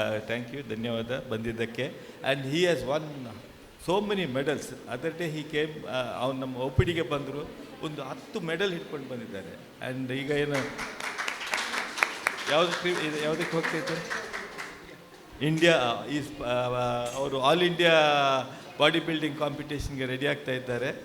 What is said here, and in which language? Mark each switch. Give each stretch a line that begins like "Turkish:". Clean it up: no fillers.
English: Thank you,
Kannada: ಧನ್ಯವಾದ ಬಂದಿದ್ದಕ್ಕೆ.
English: And he has won so many medals. Other day he came,
Kannada: ಅವ್ನು ನಮ್ಮ OPDಗೆ ಬಂದರು, ಒಂದು 10 ಮೆಡಲ್ ಹಿಡ್ಕೊಂಡು ಬಂದಿದ್ದಾರೆ. ಆ್ಯಂಡ್ ಈಗ ಏನು ಯಾವುದಕ್ಕೆ ಹೋಗ್ತಾಯಿತ್ತು? ಇಂಡಿಯಾ ಈಸ್ ಅವರು all India body building ಕಾಂಪಿಟೇಷನ್ಗೆ ready ಆಗ್ತಾ ಇದ್ದಾರೆ.